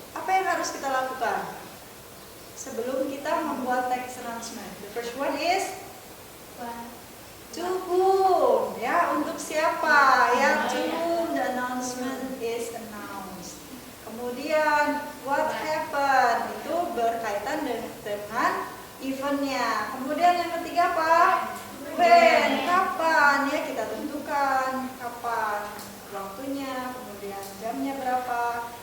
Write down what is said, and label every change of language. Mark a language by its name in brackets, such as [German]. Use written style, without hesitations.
[Indonesian] Apa yang harus kita lakukan sebelum kita membuat text announcement? [English] The first one is to whom, ya, [Indonesian] untuk siapa, [English] ya, to whom the announcement is announced. [Indonesian] Kemudian [English] what happened, [Indonesian] itu berkaitan dengan eventnya. Kemudian yang ketiga apa? [English] When, [Indonesian] kapan, ya, kita tentukan kapan waktunya, kemudian jamnya berapa.